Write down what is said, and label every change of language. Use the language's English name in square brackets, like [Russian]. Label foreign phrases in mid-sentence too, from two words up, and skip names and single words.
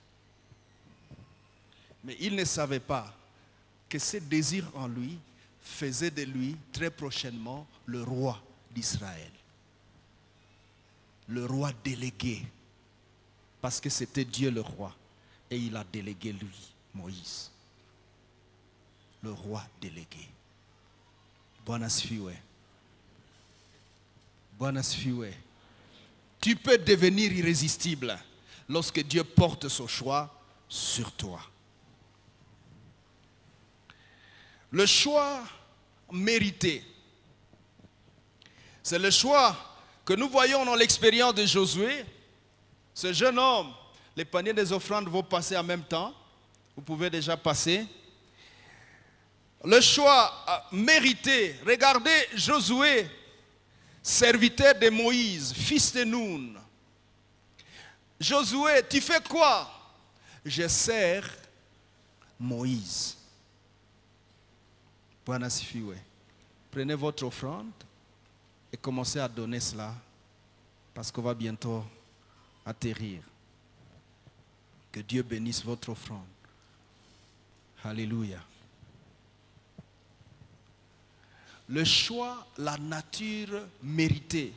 [French] Mais il ne savait pas que ce désir en lui faisait de lui très prochainement le roi d'Israël. Le roi délégué. Parce que c'était Dieu le roi. Et il a délégué lui, Moïse. Le roi délégué. [Swahili] Bwana asifiwe. Bwana asifiwe. [French] Tu peux devenir irrésistible lorsque Dieu porte son choix sur toi. Le choix mérité, c'est le choix que nous voyons dans l'expérience de Josué. Ce jeune homme, les paniers des offrandes vont passer en même temps. Vous pouvez déjà passer. Le choix mérité. Regardez Josué, serviteur de Moïse, fils de Nun. Josué, tu fais quoi? Je sers Moïse. [Swahili] Bwana asifiwe. [French] Prenez votre offrande et commencez à donner cela parce qu'on va bientôt atterrir. Que Dieu bénisse votre offrande. Alléluia. Le choix, la nature méritée.